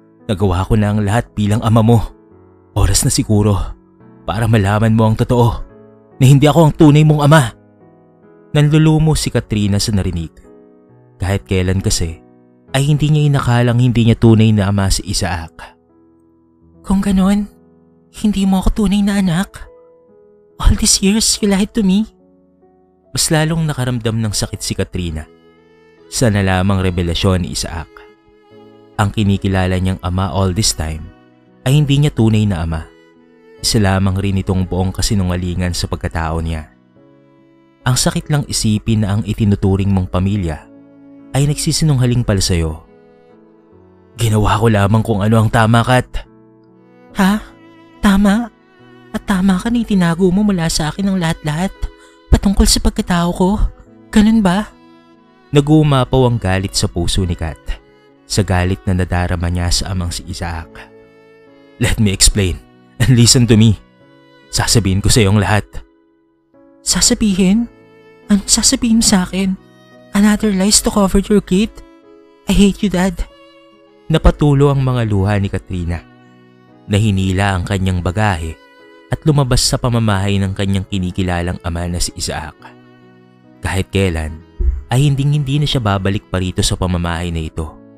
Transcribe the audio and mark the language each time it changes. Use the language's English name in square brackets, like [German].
[Filipino] Nagawa ko na ang lahat bilang ama mo. Oras na siguro para malaman mo ang totoo na hindi ako ang tunay mong ama. Nanlulumo si Katrina sa narinig. Kahit kailan kasi ay hindi niya inakalang hindi niya tunay na ama si Isaac. Kung ganon, hindi mo ako tunay na anak. [English] All these years you lied to me. [Filipino] Mas lalong nakaramdam ng sakit si Katrina sa nalamang revelasyon ni Isaac. Ang kinikilala niyang ama [English] all this time [Filipino] ay hindi niya tunay na ama. Isa lamang rin itong buong kasinungalingan sa pagkatao niya. Ang sakit lang isipin na ang itinuturing mong pamilya ay nagsisinunghaling pala sa'yo. Ginawa ko lamang kung ano ang tama, Kat. Ha? Tama? At tama ka na itinago mo mula sa akin ang lahat-lahat patungkol sa pagkatao ko. Ganun ba? Nag-uumapaw ang galit sa puso ni Kat, sa galit na nadarama niya sa amang si Isaac. [English] Let me explain and listen to me. [Filipino] Sasabihin ko sa iyo ang lahat. Sasabihin? Anong sasabihin mo sa akin? [English] Another lies to cover your kid? I hate you, Dad. [Filipino] Napatulo ang mga luha ni Katrina. Nahinila ang kanyang bagahe at lumabas sa pamamahay ng kanyang kinikilalang ama na si Isaac. Kahit kailan ay hindi na siya babalik pa rito sa pamamahay na ito.